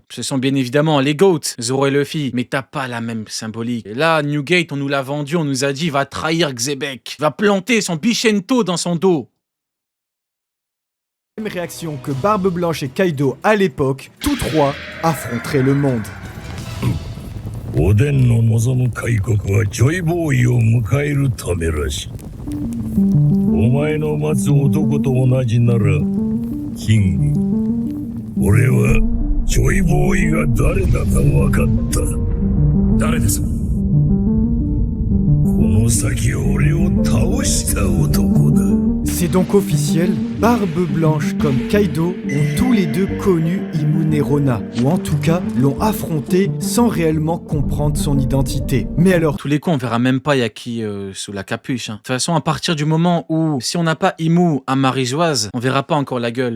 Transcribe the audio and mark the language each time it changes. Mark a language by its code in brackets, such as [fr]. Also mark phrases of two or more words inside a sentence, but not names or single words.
[fr] Ce sont bien évidemment les GOATs, Zoro et Luffy, mais t'as pas la même symbolique. Et là, Newgate, on nous l'a vendu, on nous a dit, va trahir Xebec, va planter son Bichento dans son dos. même réaction que Barbe Blanche et Kaido à l'époque, tous trois affronteraient le monde. [ja] おでんの望む開国はジョイボーイを迎えるためらしい。お前の待つ男と同じなら、キング。俺はジョイボーイが誰だか分かった。誰です？先俺を倒した男だ。 [fr] C'est donc officiel, Barbe Blanche comme Kaido ont tous les deux connu Imu Nerona, ou en tout cas l'ont affronté sans réellement comprendre son identité. Mais alors, Tous les coups, on verra même pas y a qui sous la capuche. Hein. De toute façon, à partir du moment où, si on n'a pas Imu à Marigeoise, on verra pas encore la gueule.